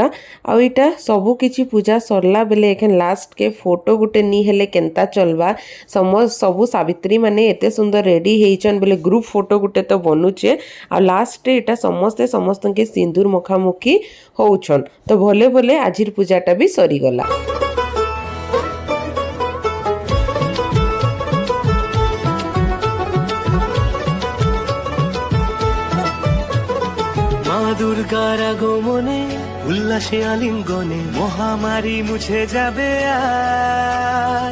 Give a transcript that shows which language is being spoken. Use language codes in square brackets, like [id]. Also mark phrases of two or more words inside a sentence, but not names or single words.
[spv] ଆଉ ଏଇଟା ସବୁ କିଛି ପୂଜା ସରିଲା ବେଲେ ଏଖେନ୍ ଲାଷ୍ଟକେ ଫଟୋ ଗୋଟେ ନି ହେଲେ କେନ୍ତା ଚଲବା ସବୁ ସାବିତ୍ରୀ ମାନେ ଏତେ ସୁନ୍ଦର ରେଡି ହେଇଛନ୍ ବୋଲେ ଗ୍ରୁପ ଫଟୋ ଗୋଟେ ତ ବନୁଛେ। ଆଉ ଲାଷ୍ଟରେ ଏଟା ସମସ୍ତେ ସମସ୍ତଙ୍କୁ ସିନ୍ଦୁର ମୁଖାମୁଖି ହଉଛନ୍। ତ ଭଲେ ଭଲେ ଆଜିର ପୂଜାଟା ବି ସରିଗଲା। [bn] দুর্গার আগমনে উল্লাসে আলিঙ্গনে মহামারী মুছে যাবে আজ।